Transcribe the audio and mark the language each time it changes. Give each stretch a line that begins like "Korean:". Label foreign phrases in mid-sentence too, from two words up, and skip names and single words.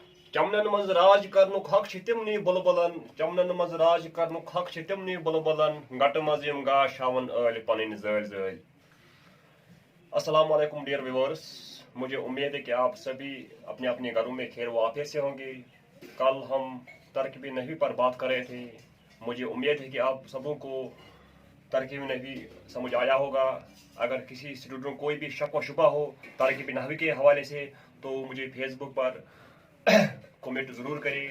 Kashmiri: चमनन मज राज करनुक हक छ तिमनी बुलबुलन चमनन मज राज करनुक हक छ तिमनी बुलबुलन गट मज यम गाश हावन अल पनन ज़ल ज़ल।
Arabic: السلام عليكم
English: dear viewers,
Urdu: مجھے امید ہے کہ آپ سبھی اپنے اپنے گھروں میں خیر وعافیت سے ہونگے. کل ہم ترکیب نحوی پر بات کر رہے تھے. مجھے امید ہے کہ آپ سبوں کو ترکیب نحوی سمجھ آیا ہوگا. اگر کسی اسٹوڈنٹ کو کوئی بھی شک و شبہ ہو ترکیب نحوی کے حوالے سے تو مجھے فیس بک پر کمنٹ ضرور کریں.